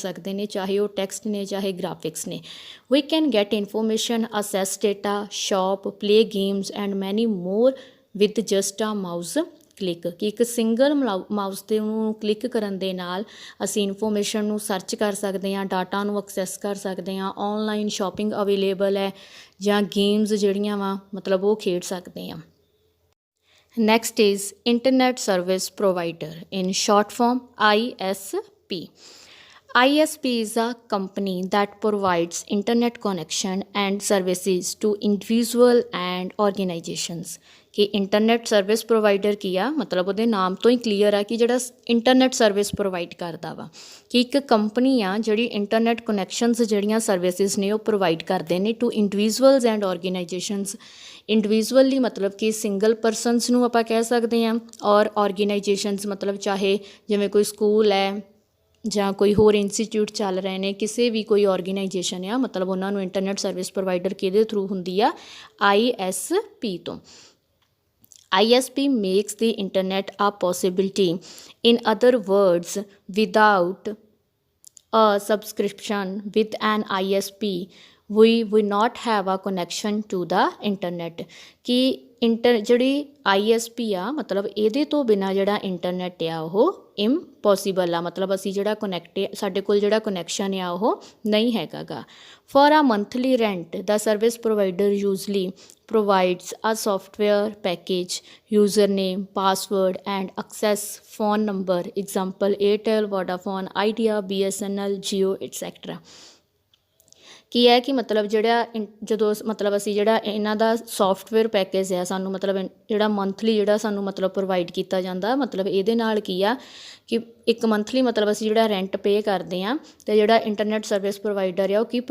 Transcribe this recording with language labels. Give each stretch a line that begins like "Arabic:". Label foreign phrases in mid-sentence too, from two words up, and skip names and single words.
Punjabi: ਸਕਦੇ ਨੇ ਚਾਹੇ ਉਹ ਟੈਕਸਟ ਨੇ ਚਾਹੇ ਗ੍ਰਾਫਿਕਸ ਨੇ
English: we can get information access data shop play games and many more with just a mouse click
Punjabi: ਕਿ ਇੱਕ
English: single mouse
Punjabi: 'ਤੇ ਉਹਨੂੰ ਕਲਿੱਕ ਕਰਨ ਦੇ ਨਾਲ ਅਸੀਂ ਇਨਫੋਰਮੇਸ਼ਨ ਨੂੰ ਸਰਚ ਕਰ ਸਕਦੇ ਹਾਂ ਡਾਟਾ ਨੂੰ ਐਕਸੈਸ ਕਰ ਸਕਦੇ ਹਾਂ
English: online shopping available
Punjabi: ਹੈ ਜਾਂ ਗੇਮਸ ਜਿਹੜੀਆਂ ਵਾ ਮਤਲਬ ਉਹ ਖੇਡ ਸਕਦੇ ਹਾਂ
English: Next is Internet Service Provider, in short form ISP. ISP is a company that provides internet connection and services to individual and organizations.
Punjabi: ਕਿ
English: internet service provider
Punjabi: ਕੀ ਆ ਮਤਲਬ ਉਹਦੇ ਨਾਮ ਤੋਂ ਹੀ ਕਲੀਅਰ ਆ ਕਿ ਜਿਹੜਾ
English: internet service provide
Punjabi: ਕਰਦਾ ਵਾ ਕਿ ਇੱਕ ਕੰਪਨੀ ਆ ਜਿਹੜੀ
English: internet connections
Punjabi: ਜਿਹੜੀਆਂ ਸਰਵਿਸਿਜ਼ ਨੇ ਉਹ ਪ੍ਰੋਵਾਈਡ ਕਰਦੇ ਨੇ
English: to individuals and organizations individually
Punjabi: ਮਤਲਬ ਕਿ
English: single persons
Punjabi: ਨੂੰ ਆਪਾਂ ਕਹਿ ਸਕਦੇ ਹਾਂ ਔਰ ਔਰਗੇਨਾਈਜੇਸ਼ਨਸ ਮਤਲਬ ਚਾਹੇ ਜਿਵੇਂ ਕੋਈ ਸਕੂਲ ਹੈ ਜਾਂ ਕੋਈ ਹੋਰ ਇੰਸਟੀਚਿਊਟ ਚੱਲ ਰਹੇ ਨੇ ਕਿਸੇ ਵੀ ਕੋਈ ਔਰਗੇਨਾਈਜੇਸ਼ਨ ਆ ਮਤਲਬ ਉਹਨਾਂ ਨੂੰ
English: internet service provider
Punjabi: ਕਿਹਦੇ ਥਰੂ ਹੁੰਦੀ ਆ ISP ਤੋਂ
English: ISP makes the internet a possibility. In other words, without a subscription with an ISP, we will not have a connection to the internet.
Punjabi: ਕਿ ਜਿਹੜੀ ISP ਆ ਮਤਲਬ ਇਹਦੇ ਤੋਂ ਬਿਨਾਂ ਜਿਹੜਾ ਇੰਟਰਨੈਟ ਆ ਉਹ ਇੰਪੋਸੀਬਲ ਆ ਮਤਲਬ ਅਸੀਂ ਜਿਹੜਾ ਸਾਡੇ ਕੋਲ ਜਿਹੜਾ ਕਨੈਕਸ਼ਨ ਆ ਉਹ ਨਹੀਂ ਹੈਗਾ ਗਾ
English: for a monthly rent
Punjabi: ਦਾ
English: service provider usually provides a software package username password and access phone number example Airtel Vodafone Idea BSNL Jio etc
Punjabi: ਕੀ ਹੈ ਕਿ ਮਤਲਬ ਜਿਹੜਾ ਜਦੋਂ ਮਤਲਬ ਅਸੀਂ ਜਿਹੜਾ ਇਹਨਾਂ ਦਾ
English: software package
Punjabi: ਹੈ ਸਾਨੂੰ ਮਤਲਬ ਜਿਹੜਾ ਮੰਥਲੀ ਜਿਹੜਾ ਸਾਨੂੰ ਮਤਲਬ ਪ੍ਰੋਵਾਈਡ ਕੀਤਾ ਜਾਂਦਾ ਮਤਲਬ ਇਹਦੇ ਨਾਲ ਕੀ ਆ ਕਿ ਇੱਕ ਮੰਥਲੀ ਮਤਲਬ ਅਸੀਂ ਜਿਹੜਾ
English: rent pay
Punjabi: ਕਰਦੇ ਹਾਂ ਅਤੇ ਜਿਹੜਾ
English: internet service provider
Punjabi: ਆ ਉਹ ਕੀ